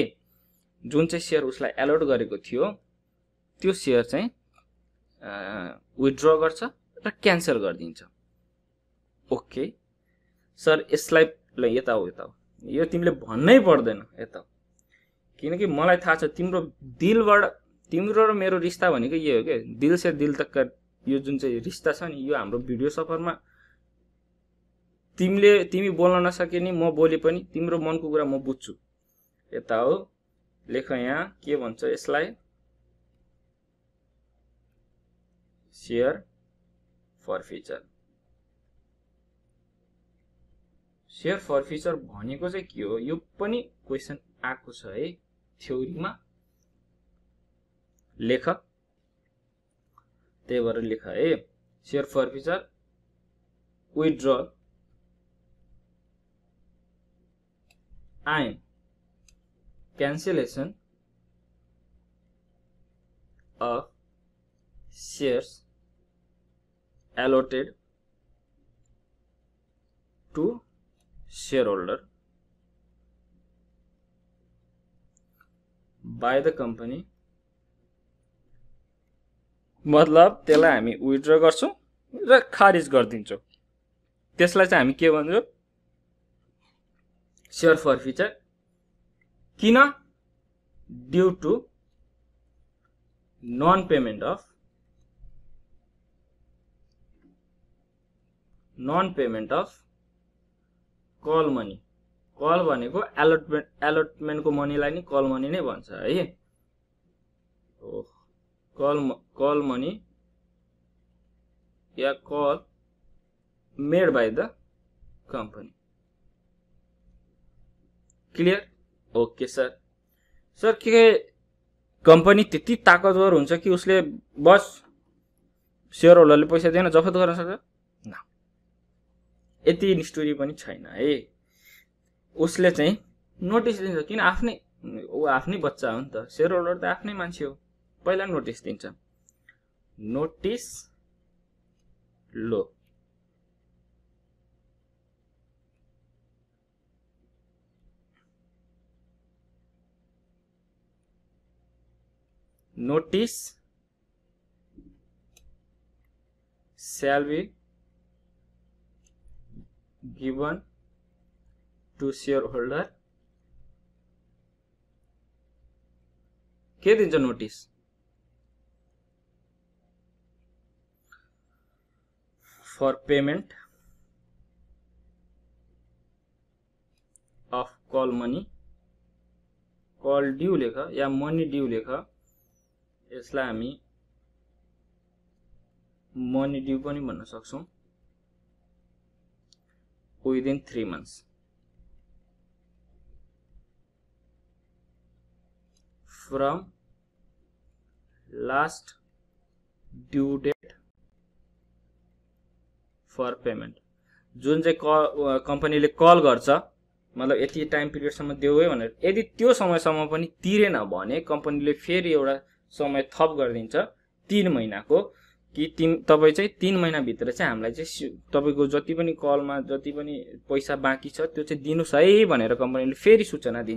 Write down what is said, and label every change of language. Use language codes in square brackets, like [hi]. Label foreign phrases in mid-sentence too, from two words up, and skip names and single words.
[ne] जुन चाहिँ सेयर उसलाई एलोट गरेको थियो त्यो सेयर चाहिँ विथड्र गर्छ र क्यान्सल गरिदिन्छ। [en] OK sir, [ne] यसलाई ल यता हो, यो तिमीले भन्नै पर्दैन यता, किनकि मलाई थाहा छ तिम्रो दिलबाट, तिम्रो र मेरो रिश्ता भनेको यो हो के, [hi] दिल से दिल तक [ne] यो जुन चाहिँ रिश्ता छ नि, यो हाम्रो भिडियो सफरमा तिमी बोल्न नसके नि म बोले पनि तिम्रो मनको कुरा म बुझ्छु। यता हो, लेख यहाँ के भन्छ यसलाई, [en] share forfeiture. share forfeiture [ne] भनेको चाहिँ के हो, यो पनि क्वेसन आएको छ है थ्योरीमा, लेख, त्यही भएर लेख है। [en] share forfeiture, withdrawal and cancellation of shares allotted to shareholder by the company। [ne] मतलब त्यसलाई हामी विथड्र गर्छौं र खारिज गरिदिन्छौं, त्यसलाई चाहिँ हामी के भन्छौं, [en] share forfeiture. [ne] किन? [en] due to non payment of call money. [ne] कल भनेको एलोटमेन्टको मनीलाई नि [en] call money [ne] नै भन्छ है। [en] call money या call made by the company. Clear? OK sir. [ne] सर के कंपनी त्यति ताकतवर हुन्छ कि उसले बस सेयर होल्डरले पैसा दिएन जफत गर्न सक्छ? न, यति स्टोरी पनि छैन है। उसले चाहिँ नोटिस दिन्छ, किन आफ्नै बच्चा हो नि त, सेयर होल्डर त आफ्नै मान्छे हो, पहिला नोटिस दिन्छ, नोटिस लो। [en] Notice shall be given to shareholder। [ne] के दिन्छ नोटिस? [en] for payment of call money, call due [ne] लेख या [en] money due [ne] लेख, यसलाई हामी [en] money due [ne] पनि भन्न सक्छौं, [en] within 3 months from last due date for payment। [ne] जुन चाहिँ कम्पनीले कल गर्छ, मतलब यति टाइम पिरियडसम्म देऊ है भनेर, यदि त्यो समयसम्म पनि तिरेन भने कम्पनीले फेरि एउटा समय थप गरिदिन्छ 3 महिनाको, कि तपाई चाहिँ 3 महिना भित्र चाहिँ हामीलाई चाहिँ तपाईको जति पनि कलमा जति पनि पैसा बाँकी छ त्यो चाहिँ दिनुस् है भनेर कम्पनीले फेरि सूचना दिन्छ।